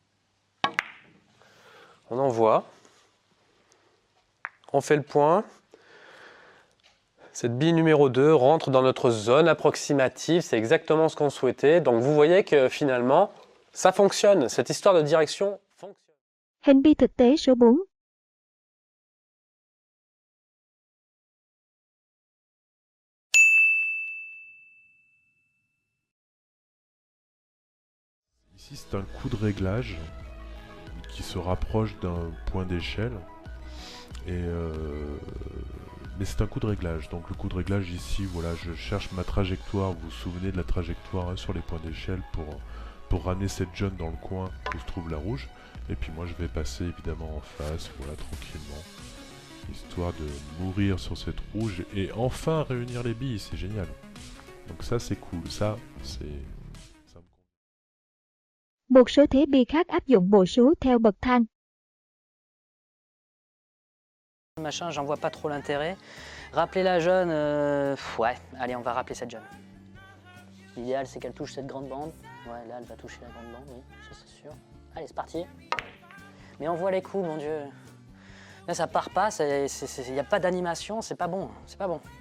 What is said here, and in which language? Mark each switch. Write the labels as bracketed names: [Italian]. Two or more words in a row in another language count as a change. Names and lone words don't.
[French] On envoie. On fait le point. Cette bille numéro 2 rentre dans notre zone approximative, c'est exactement ce qu'on souhaitait. Donc vous voyez que finalement, ça fonctionne. Cette histoire de direction fonctionne. [Vietnamese] Hình bi thực tế số 4. [French] Ici, c'est un coup de réglage qui se rapproche d'un point d'échelle. Mais c'est un coup de réglage. Donc le coup de réglage ici, voilà, je cherche ma trajectoire. Vous vous souvenez de la trajectoire, hein, sur les points d'échelle pour ramener cette jaune dans le coin où se trouve la rouge. Et puis moi je vais passer évidemment en face, voilà, tranquillement. Histoire de mourir sur cette rouge et enfin réunir les billes, c'est génial. Donc ça c'est cool, ça c'est... [Vietnamese] Một số thế bi khác áp dụng bộ số theo bậc thang. [French] Machin, j'en vois pas trop l'intérêt. Rappeler la jaune, ouais, allez, on va rappeler cette jaune. L'idéal, c'est qu'elle touche cette grande bande. Ouais, là, elle va toucher la grande bande, oui, ça c'est sûr. Allez, c'est parti. Mais on voit les coups, mon Dieu. Là, ça part pas, il n'y a pas d'animation, c'est pas bon, c'est pas bon.